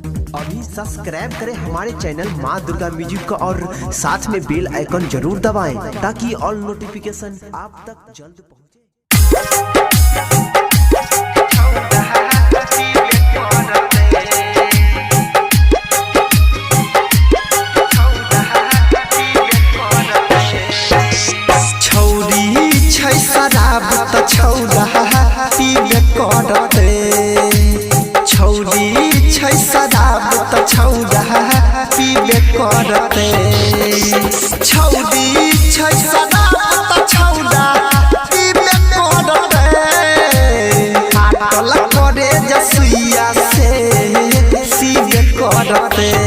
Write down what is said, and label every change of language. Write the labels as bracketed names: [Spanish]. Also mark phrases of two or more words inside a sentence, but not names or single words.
[Hindi] अभी सब्सक्राइब करें हमारे चैनल माँ दुर्गा म्यूजिक को और साथ में [English] bell icon [Hindi] जरूर दबाएं ताकि [English] all notification [Hindi] आप तक जल्द पहुंचे। [Angika] शराब त छौड़ा पीबे करते छौड़ी छै शराब त छौड़ा पीबे करते छौड़ी छै शराब त छौड़ा पीबे करते फाटल करे जसुइया से सीबे करते